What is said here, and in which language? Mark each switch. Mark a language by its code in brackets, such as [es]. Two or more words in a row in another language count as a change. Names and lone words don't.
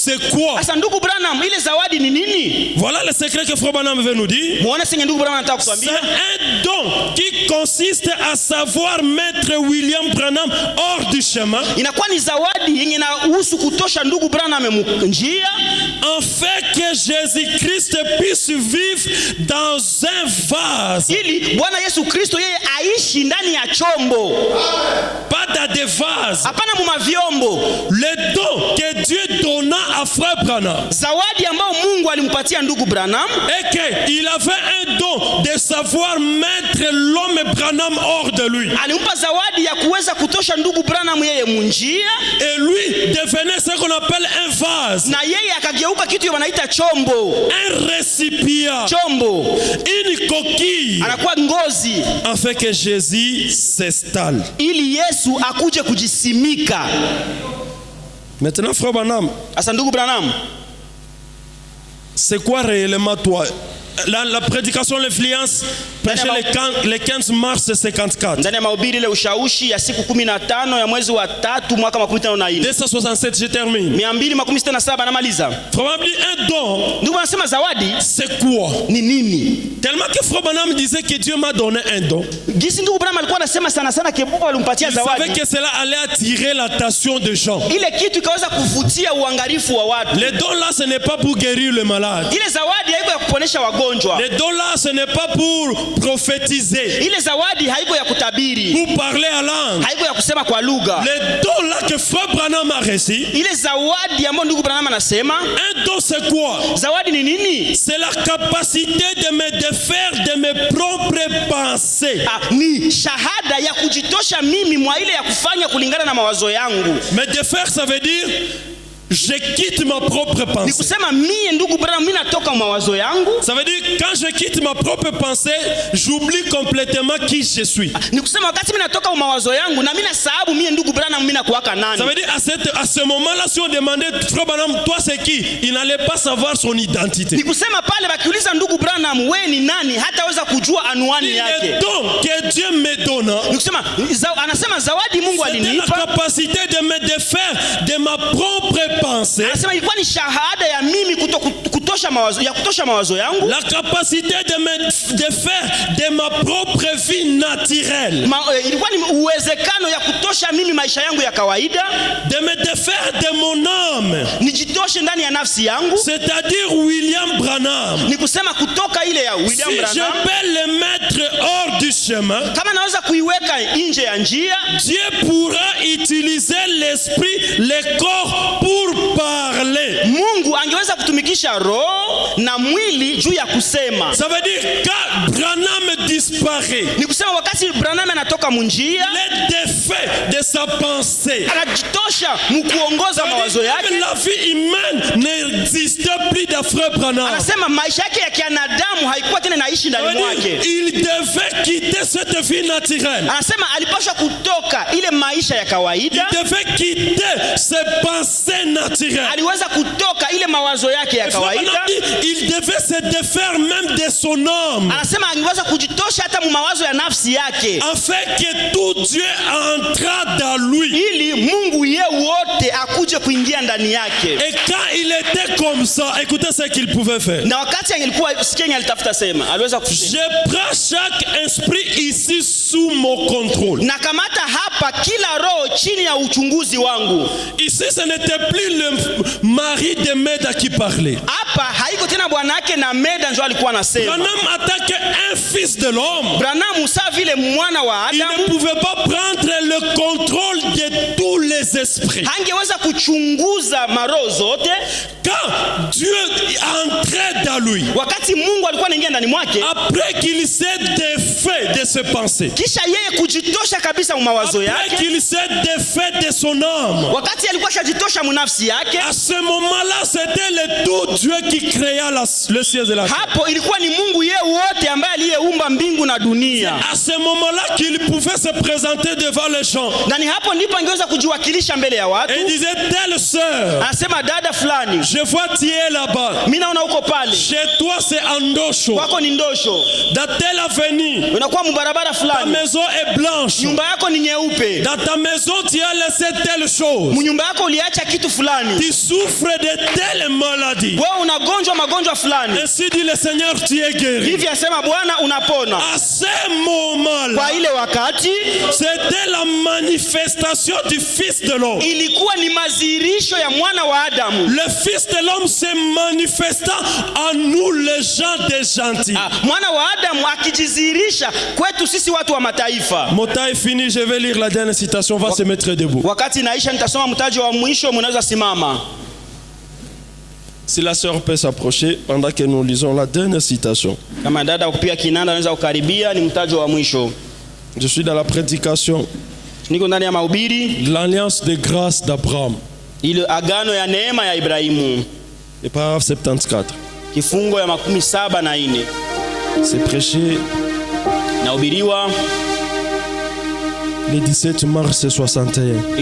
[fr] c'est quoi? [sw] Asa ndugu Branham, ile zawadi ni nini? [fr] Voilà le secret que Frère Branham veut nous dire. [sw] Muone senye ndugu Branham anataka [fr] C'est [sw] kutuambia. [fr] un don qui consiste à savoir mettre William Branham hors du chemin, [sw] Inakuwa ni zawadi yenye inahusu kutosha ndugu Branham njia, [fr] afin que Jésus-Christ puisse vivre dans un vase, [sw] ili Bwana Yesu Kristo yeye aishi ndani ya chombo, [fr] pas dans des vases. [sw] hapana mu vyombo. [fr] Le don que Dieu donna à Frère Branham, [sw] Zawadi ambayo Mungu alimpatia ndugu Branham, [fr] et qu'il avait un don de savoir mettre l'homme Branham hors de lui. [sw] alimpa zawadi ya kuweza kutosha ndugu Branham yeye munjia, [fr] Et lui devenait ce qu'on appelle un vase, [sw] na yeye akageuka kitu wanaita chombo. [fr] un récipient, [sw] Chombo [fr] une coquille, [sw] anakuwa ngozi, [fr] afin que Jésus s'installe. [sw] ili Yesu akuje kujisimika. [fr] Maintenant, Frère Branham, [sw] Asa ndugu Branham, [fr] c'est quoi réellement toi? La prédication, l'influence, prêché le 15 mars 54. [sw] ndani ya mahubiri ile ushawishi ya siku 15 ya mwezi wa 3 mwaka 2054. [fr] 267, je termine. [sw] 267 namaliza. [fr] Frère dit un don, [sw] Ndugu anasema zawadi [fr] c'est quoi? [sw] ni nini? [fr] Tellement que Frère Branham disait que Dieu m'a donné un don. [sw] Gisi ndugu Branham alikuwa anasema sana sana Mungu alimpatia [fr] Il savait [sw] zawadi. [fr] que cela allait attirer l'attention des gens. [sw] Ile kitu ikaweza kuvutia uangalifu wa watu. [fr] Le don là, ce n'est pas pour guérir le malade. [sw] Ile zawadi haiko ya kuponesha wagonjwa. [fr] Le don là, ce n'est pas pour prophétiser, [sw] Ile zawadi haiko ya kutabiri. [fr] pour parler à langue. [sw] Haiko ya kusema kwa lugha. [fr] Le don là que Frère Branham a reçu, [sw] Ile zawadi ambayo ndugu Branham anasema, [fr] un don c'est quoi? [sw] zawadi ni nini? [fr] C'est la capacité de me défaire de mes propres pensées. [sw] Ni shahada ya kujitosha mimi mwa ile ya kufanya kulingana na mawazo yangu. [fr] Me défaire, ça veut dire je quitte ma propre [sw] Ni [fr] pensée. [sw] kusema mie ndugu Branham mimi natoka mawazo yangu. [fr] Ça veut dire quand je quitte ma propre pensée, j'oublie complètement qui je suis. [sw] Ni kusema wakati mimi natoka mawazo yangu na mimi nasababu mie ndugu Branham mimi nakuwaka nani. [fr] Ça veut dire à ce moment-là, si on demandait Frère Branham, toi c'est qui? Il n'allait pas savoir son identité. [sw] Ni kusema pale bakiuliza ndugu Branham wewe ni nani, hataweza kujua anwani yake. [fr] Le don que Dieu me donne, [sw] Ni kusema anasema zawadi Mungu [fr] c'était la [sw] alinipa. [fr] capacité de me défaire de ma propre pensée. [sw] Anasema ilikuwa ni shahada ya mimi kutosha mawazo yangu. [fr] La capacité de me défaire de ma propre vie naturelle. [sw] Ilikuwa ni uwezekano ya kutosha mimi maisha yangu ya kawaida. [fr] De me défaire de mon âme. [sw] Nijitoshe ndani ya nafsi yangu. [fr] C'est-à-dire William Branham. [sw] Ni kusema kutoka ile ya William [fr] Si [sw] Branham. [fr] je peux le mettre hors du chemin, [sw] Kama naweza kuiweka nje ya njia, [fr] Dieu pourra utiliser l'esprit, le corps pour parler. [sw] Mungu angeweza kutumikisha roho na mwili juu ya kusema. [fr] Ça veut dire quand Branham disparaît, [sw] Ni kusema wakati Branham anatoka munjia, [fr] le défait de sa pensée, [sw] anajitosha mkuongoza mawazo yake. [fr] la vie humaine n'existe plus de Frère Branham. [sw] Anasema maisha yake ya kianadamu haikuwa tena naishi ndani mwake. [fr] Il devait quitter cette vie naturelle. [sw] Anasema alipaswa kutoka ile maisha ya kawaida. [fr] Il devait quitter ses pensées naturelles. [sw] Aliweza kutoka ile mawazo yake ya kawaida. [fr] Il devait se défaire même de son âme. [sw] Anasema angeweza kujitosha hata mu mawazo ya nafsi yake. [fr] Afin que tout Dieu entra dans lui. [sw] Ili Mungu ye wote akuje kuingia ndani yake. [fr] Et quand il était comme ça, écoutez ce qu'il pouvait faire. [sw] Na wakati angelikuwa sikia alitafuta sema, aliweza kusema, [fr] je prends chaque esprit ici sous mon contrôle. [sw] na kamata hapa kila roho chini ya uchunguzi wangu. [fr] Ici ce n'était plus le mari de Meda qui parlait. [sw] Hapa haiko tena bwana yake na Meda ndio alikuwa anasema. [fr] Branham attaque un fils de l'homme. [sw] Branham sa vile mwana wa [fr] Il [sw] Adamu [fr] ne pouvait pas prendre le contrôle de tous les esprits. [sw] hangeweza kuchunguza maroho zote. [fr] Quand Dieu entrait dans lui, [sw] Wakati Mungu alikuwa anaingia ndani mwake, [fr] après qu'il s'est défait de ses pensées, [sw] kisha yeye kujitosha kabisa mu mawazo [fr] après [sw] yake, [fr] qu'il s'est défait de son âme, [sw] wakati alikuwa shajitosha mu nafsi yake, [fr] à ce moment-là, c'était le tout Dieu qui créa le ciel et la terre. [sw] Hapo ilikuwa ni Mungu yeye wote ambaye aliyeumba mbingu na dunia. [fr] À ce moment-là qu'il pouvait se présenter devant les gens. [sw] Na ni hapo ndipo angeweza kujiwakilisha mbele ya watu. [fr] Et il disait, telle sœur, [sw] Anasema dada fulani, [fr] je vois tu es là-bas. [sw] mimi naona uko pale. [fr] Chez toi c'est Andosho. [sw] Kwako ni Ndosho. [fr] Dans telle avenue, [sw] Unakuwa mbarabara [fr] ta [sw] fulani. [fr] maison est blanche. [sw] Nyumba yako ni nyeupe. [fr] Dans ta maison tu as laissé telle chose. [sw] Mnyumba yako uliacha kitu fulani. [fr] Tu souffres de telle maladie. [sw] Wewe unagonjwa magonjwa fulani. [fr] Ainsi dit le Seigneur, tu es guéri. [sw] Hivi asema Bwana unapona. [fr] À ce moment-là, [sw] Kwa ile wakati [fr] c'était la manifestation du Fils de l'homme. [sw] ilikuwa ni mazirisho ya mwana wa Adamu. [fr] Le Fils de l'homme se manifesta à nous les gens des gentils. [sw] Mwana wa Adamu akijizirisha kwetu sisi watu wa mataifa. [fr] Mon temps est fini, je vais lire la dernière citation, on va se mettre debout. [sw] Wakati naisha nitasoma mtajo wa mwisho, mnaweza simama. [fr] Si la sœur peut s'approcher pendant que nous lisons la dernière citation. [sw] Kama dada kupiga kinanda anaweza kukaribia, ni mtajo wa mwisho. [fr] Je suis dans la prédication, [sw] Niko ndani ya mahubiri [fr] l'alliance de grâce d'Abraham. [sw] ile agano ya neema ya Ibrahimu. [fr] Et paragraphe 74. [sw] Kifungo ya 74. [fr] C'est prêché [sw] Nahubiriwa [fr] le 17 mars 61.